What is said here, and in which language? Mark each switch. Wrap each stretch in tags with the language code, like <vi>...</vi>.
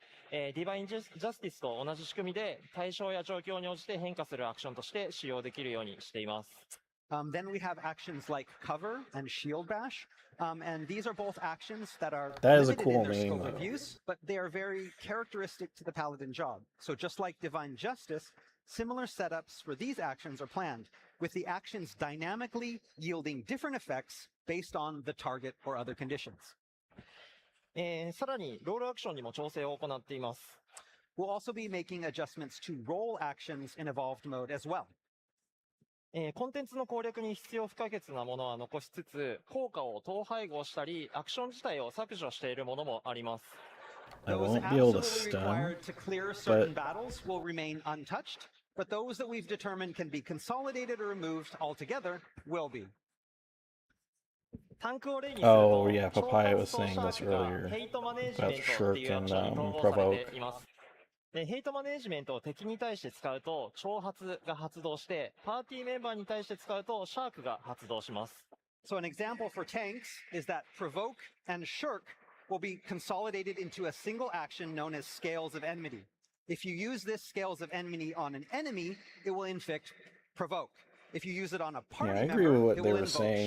<ja>ディバインジャスティスと同じ仕組みで対象や状況に応じて変化するアクションとして使用できるようにしています。</ja> <en>Then we have actions like Cover and Shield Bash, and these are both actions that are limited in their name, scope of use, but they are very characteristic to the Paladin job. So just like Divine Justice, similar setups for these actions are planned, with the actions dynamically yielding different effects based on the target or other conditions.</en> <ja>さらにロールアクションにも調整を行っています。</ja> <en>We'll also be making adjustments to role actions in Evolved mode as well.</en> <ja>コンテンツの攻略に必要不可欠なものは残しつつ、効果を統配合したり、アクション自体を削除しているものもあります。</ja> <en>I won't be able to stun, to clear certain battles will remain untouched, but those that we've determined can be consolidated or removed altogether will be. Oh yeah, Papaya was saying this earlier about Shirk and Provoke.</en> <ja>ヘイトマネージメントを敵に対して使うと挑発が発動して、パーティーメンバーに対して使うとシャークが発動します。</ja> <en>So an example for tanks is that Provoke and Shirk will be consolidated into a single action known as Scales of Enmity. If you use this Scales of Enmity on an enemy, it will inflict Provoke. If you use it on a party I agree with what they were saying.</en>